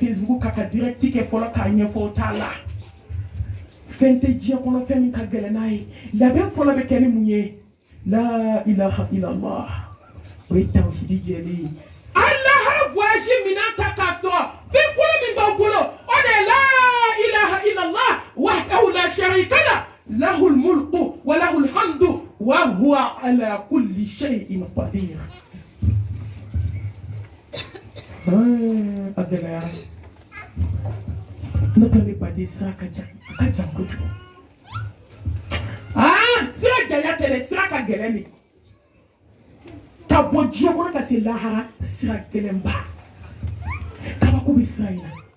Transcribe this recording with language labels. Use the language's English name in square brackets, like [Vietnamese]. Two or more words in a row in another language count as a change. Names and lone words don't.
[Bambara] facebook kan ka direct kɛ fɔlɔ k'a ɲɛfɔ o t'a la fɛn tɛ diɲɛ kɔnɔ fɛn min ka gɛlɛn n'a ye labɛn fɔlɔ bɛ kɛ ni mun ye [Arabic] لا إله إلا الله [Bambara] o ye tawhidi jɛlen ye Allah voyage minan ta k'a sɔrɔ fɛn fɔlɔ min b'aw bolo o de ye [Arabic] لا إله إلا الله وحده لا شريك له له الملك وله الحمد وهو على كل شيء قدير [Bambara] a gɛlɛyara ne tɛ ne baden sira ka jan kojugu sira janya tɛ dɛ sira ka gɛlɛn de ka bɔ diɲɛ kɔnɔ ka se lahara sira gɛlɛnba kabako bɛ sira in na